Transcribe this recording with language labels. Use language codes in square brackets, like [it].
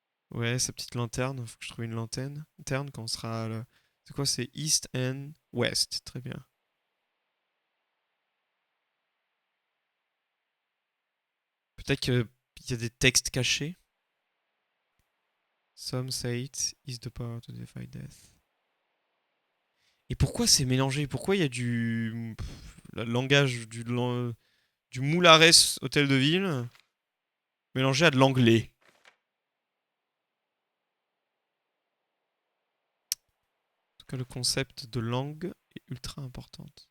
[fr] Ouais, sa petite lanterne. Faut que je trouve une lanterne. Lanterne quand on sera là. C'est quoi? C'est East and West. Très bien. Peut-être qu'il y a des textes cachés. [en] Some say it is the power to defy death. [fr] Et pourquoi c'est mélangé? Pourquoi il y a du le langage du moulares hôtel de ville mélangé à de l'anglais? En tout cas, le concept de langue est ultra important.